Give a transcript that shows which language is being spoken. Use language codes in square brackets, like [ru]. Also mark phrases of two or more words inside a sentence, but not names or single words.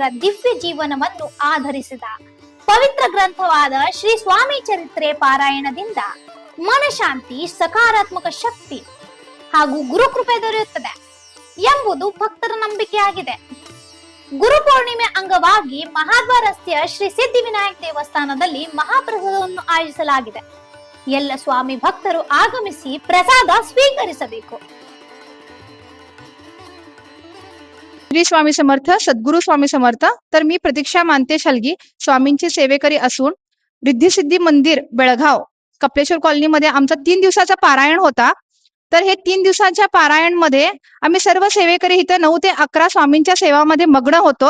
[kn] ದಿವ್ಯ ಜೀವನವನ್ನು ಆಧರಿಸಿದ ಪವಿತ್ರ ಗ್ರಂಥವಾದ ಶ್ರೀ ಸ್ವಾಮಿ ಚರಿತ್ರೆ ಪಾರಾಯಣದಿಂದ ಮನಶಾಂತಿ, ಸಕಾರಾತ್ಮಕ ಶಕ್ತಿ ಹಾಗೂ ಗುರುಕೃಪೆ ದೊರೆಯುತ್ತದೆ ಎಂಬುದು ಭಕ್ತರ ನಂಬಿಕೆಯಾಗಿದೆ. ಗುರುಪೂರ್ಣಿಮೆ ಅಂಗವಾಗಿ ಮಹಾದ್ವಾರ ರಸ್ತೆಯ ಶ್ರೀ ಸಿದ್ಧಿವಿನಾಯಕ್ ದೇವಸ್ಥಾನದಲ್ಲಿ ಮಹಾಪ್ರಸಾದವನ್ನು ಆಯೋಜಿಸಲಾಗಿದೆ. ಎಲ್ಲ ಸ್ವಾಮಿ ಭಕ್ತರು ಆಗಮಿಸಿ ಪ್ರಸಾದ ಸ್ವೀಕರಿಸಬೇಕು. [mr] श्री स्वामी समर्थ, सद्गुरु स्वामी समर्थ. तर मी प्रतीक्षा मानतेश हालगी स्वामींची सेवेकरी असून रिद्धी सिद्धी मंदिर बेळगाव कपिलेश्वर कॉलनीमध्ये आमचा 3 दिवसाचा पारायण होता. तर हे 3 दिवसाच्या पारायण मध्ये आम्ही सर्व सेवेकरी इथं 9 ते 11 स्वामींच्या सेवामध्ये मग्न होतो.